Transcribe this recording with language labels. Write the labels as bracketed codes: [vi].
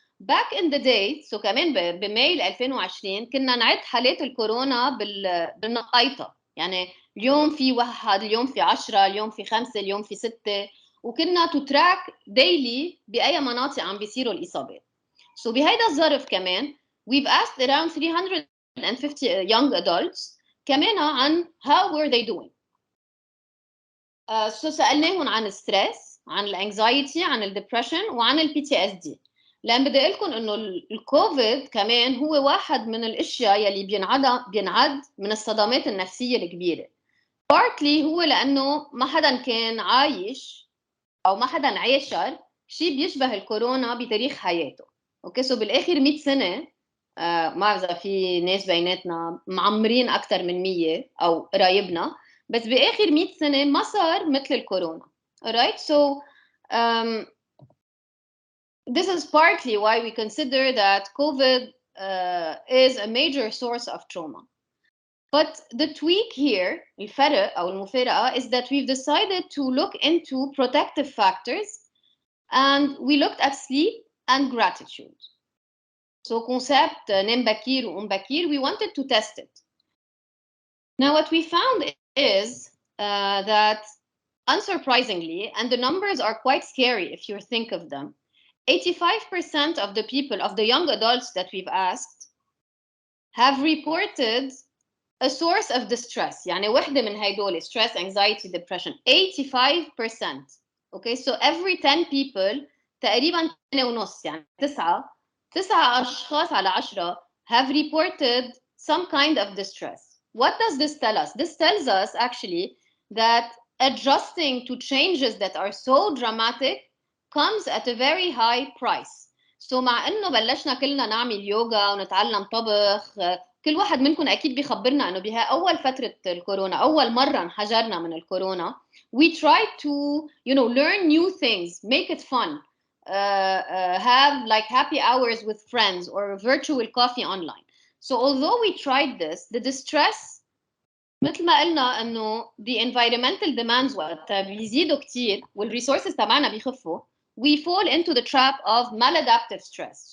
[en] back in the day, so [ar] كمان بماي 2020 كنا نعد حالات الكورونا بالنقايطة, يعني اليوم في 1, اليوم في 10, اليوم في 5, اليوم في 6, وكنا [en] to track daily [ar] بأي مناطق عم بيصيروا الإصابات. [en] So [ar] بهيدا الظرف كمان [en] we've asked around 350 young adults [ar] كمان عن [en] how were they doing. [ar] So سألناهم عن الستريس, عن الانكزايتي, عن الدبريشن, وعن البي تي اس دي. لأن بدي أقول لكم إنه الكوفيد كمان هو واحد من الأشياء يلي بينعد من الصدمات النفسية الكبيرة. partly هو لأنه ما حدا كان عايش أو ما حدا عاشر شيء بيشبه الكورونا بتاريخ حياته. أوكي, سو بالآخر 100 سنة ما بعرف إذا في ناس بيناتنا معمرين أكثر من 100 أو قرايبنا, بس بآخر 100 سنة ما صار مثل الكورونا. [en] alright, so this is partly why we consider that COVID is a major source of trauma. But the tweak here, [ar] الفرق أو المفارقة, [en] is that we've decided to look into protective factors, and we looked at sleep and gratitude. So concept [ar] نام بكير وقوم بكير, [en] we wanted to test it. Now what we found is that unsurprisingly, and the numbers are quite scary if you think of them, 85% of the people, of the young adults that we've asked, have reported a source of distress. [ar] يعني وحدة من هيدول, [en] stress, anxiety, depression. [ar] 85%. [en] Okay, so every 10 people [ar] تقريبا 2.5, يعني 9 أشخاص على 10 [en] have reported some kind of distress. What does this tell us? This tells us actually that adjusting to changes that are so dramatic comes at a very high price. [ar] So مع إنه بلشنا كلنا نعمل يوغا ونتعلم طبخ, كل واحد منكم أكيد بيخبرنا إنه بها أول فترة الكورونا, أول مرة انحجرنا من الكورونا, [en] we try to, learn new things, make it fun, have like happy hours with friends or virtual coffee online. So although we tried this, the distress [ar] مثل ما قلنا انه [en] the environmental demands [ar] وقتها بيزيدوا كتير [en] والresources [ar] تبعنا بيخفوا, [en] we fall into the trap of maladaptive stress.